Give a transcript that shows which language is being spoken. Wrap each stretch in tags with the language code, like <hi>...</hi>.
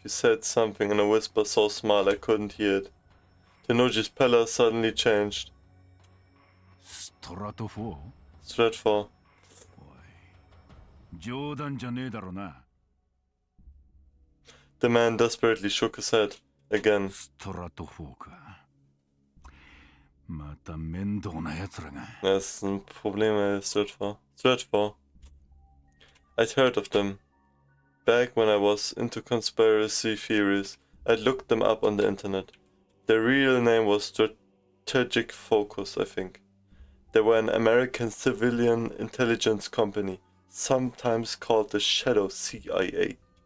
<en>He said something in a whisper so small I couldn't hear it. Tenoji's pallor suddenly changed. Stratfor. The man desperately shook his head again.</en> <de>Das ist ein Problem, Stratfor.</de> <en>I'd heard of them. Back when I was into conspiracy theories, I'd looked them up on the internet. Their real name was Strategic Focus, I think. They were an American civilian intelligence company, sometimes called the Shadow CIA.</en>